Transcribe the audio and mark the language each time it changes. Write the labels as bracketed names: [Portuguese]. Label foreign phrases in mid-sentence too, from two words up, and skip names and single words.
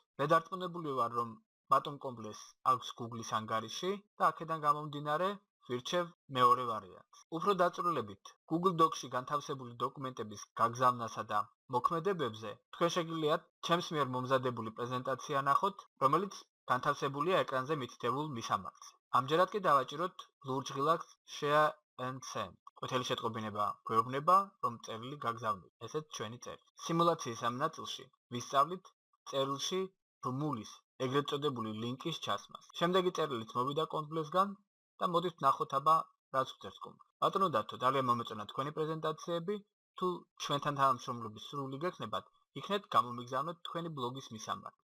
[Georgian] მე დარწმუნებული ვარ, რომ ბატონ კომპლეს აქვს Google-ის ანგარიში და აქედან გამომდინარე ვირჩევ მეორე ვარიანტს. უფრო დაწვრილებით, Google Docs-ში განთავსებული დოკუმენტების გაგზავნასა და მოქმედებებზე თქვენ შეგიძლიათ ჩემს მიერ მომზადებული პრეზენტაცია ნახოთ, რომელიც განთავსებულია ეკრანზე მითითებულ მისამართზე. ამჯერად კი დავაჭიროთ [English] lurch relax share and send. [Georgian] ყვითელი შეტყობინება გვეუბნება, რომ წერილი გაგზავნილი. ესეც ჩვენი წერილი. სიმულაციის ამ ნაწილში ვისწავლით წერილში ბმულის, ეგრეთ წოდებული ლინკის ჩასმას. შემდეგი წერილიც მოვიდა კომპლესგან და მოდით ვნახოთ აბა რაც გვწერს კომპლეს. ბატონო დათო, ძალიან მომეწონა თქვენი პრეზენტაციები. თუ ჩვენთან თანამშრომლობის სურვილი გექნებათ, იქნეთ გამომიგზავნოთ თქვენი ბლოგის მისამართი.